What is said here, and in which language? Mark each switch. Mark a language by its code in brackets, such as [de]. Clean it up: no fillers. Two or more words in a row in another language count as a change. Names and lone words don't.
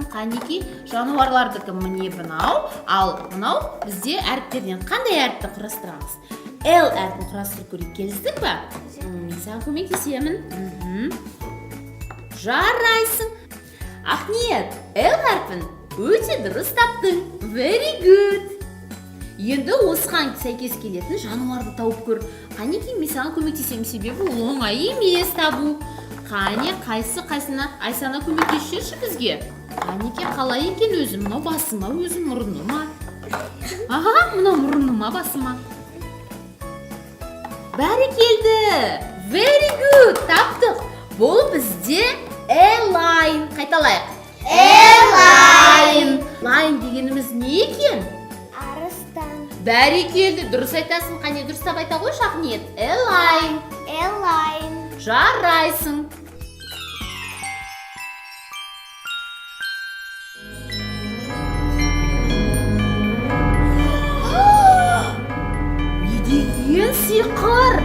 [kk] Қанеке, жануарлардікі міне бұнау, ал бұнау бізде әріптерден қандай әріпті құрастырамыз? L әріпін құрастырып көрейік. Келістік пе? Мен саған көмектесемін. Жарайсың. Ақниет, L әрпін өте дұрыс таптың. [en] Very good. [kk] Енді осыған сәйкес келетін жануарды тауып көр. Қанеке, мен саған көмектесемін, себебі оңай емес табу. Қане, қайсына Айсана көмектесші бізге. Қанеке, қалай екен өзім? Мынау басыма, өзім мұрыныма. Мынау мұрыныма, басыма. Бәрекелді. [en] Very good. [kk] Таптық. Бұл бізде A-line. Қайталайық. A-line. Line дегеніміз не екен? Арыстан. Бәрекелді, дұрыс айтасың. Қане дұрыстап айта қойшы Ақниет. Элайн. Элайн. Жарайсың. Не деген сиқыр?